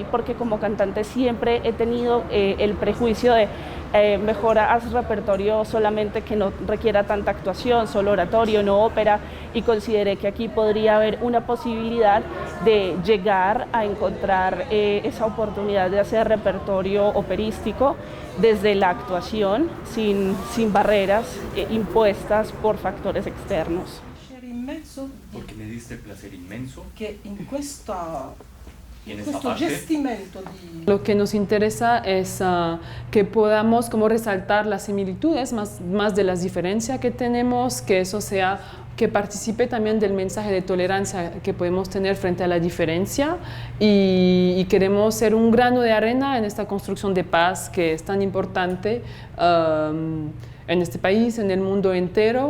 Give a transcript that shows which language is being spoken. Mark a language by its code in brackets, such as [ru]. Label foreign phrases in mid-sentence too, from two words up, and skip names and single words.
[es] porque como cantante siempre he tenido el prejuicio de mejor haz repertorio solamente que no requiera tanta actuación, solo oratorio, no ópera, y consideré que aquí podría haber una posibilidad de llegar a encontrar esa oportunidad de hacer repertorio operístico desde la actuación, sin barreras impuestas por factores externos. Porque me diste el placer inmenso [it] Che in questo parte gestimento [es] Lo que nos interesa es que podamos como resaltar las similitudes más de las diferencias que tenemos, que eso sea, que participe también del mensaje de tolerancia que podemos tener frente a la diferencia y queremos ser un grano de arena en esta construcción de paz que es tan importante en este país, en el mundo entero.